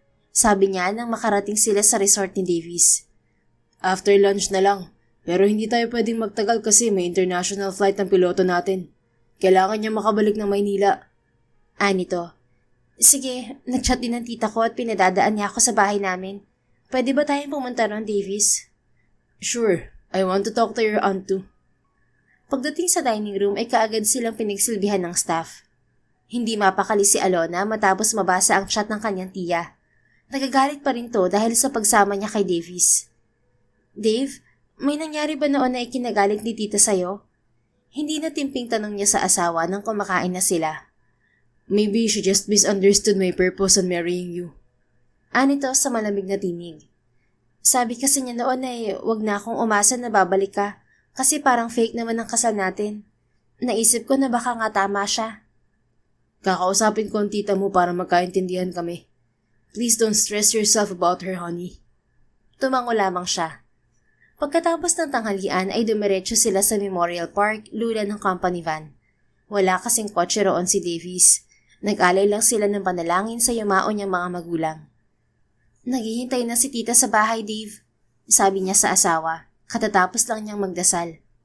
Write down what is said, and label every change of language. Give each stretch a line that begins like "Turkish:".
Filipino: Sabi niya nang makarating sila sa resort ni Davis.
English: After lunch
Filipino: na lang. Pero hindi tayo pwedeng magtagal kasi may international flight ng piloto natin. Kailangan niya makabalik ng Maynila. Nito. Sige, nagchat din ng tita ko at pinadadaan niya ako sa bahay namin. Pwede ba tayong pumunta ron, Davis?
English: Sure, I want to talk to your aunt too.
Filipino: Pagdating sa dining room ay kaagad silang pinagsilbihan ng staff. Hindi mapakali si Alona matapos mabasa ang chat ng kanyang tiya. Nagagalit pa rin to dahil sa pagsama niya kay Davis. Dave, may nangyari ba noon na ikinagalit ni tita sa'yo? Hindi na timping tanong niya sa asawa nang kumakain na sila.
English: Maybe she just misunderstood my purpose on marrying you.
Filipino: Nito sa malamig na tinig. Sabi kasi niya noon ay wag na akong umasa na babalik ka kasi parang fake naman ang kasal natin. Naisip ko na baka nga tama siya. Kakausapin ko ang tita mo para magkaintindihan kami.
English: Please don't stress yourself about her, honey.
Filipino: Tumango lamang siya. Pagkatapos ng tanghalian ay dumiretso sila sa Memorial Park, lula ng company van. Wala kasing kotse roon si Davis. Nag-alay lang sila ng panalangin sa yumao niyang mga magulang. Naghihintay na si tita sa bahay, Dave. Sabi niya sa asawa, katatapos lang niyang magdasal.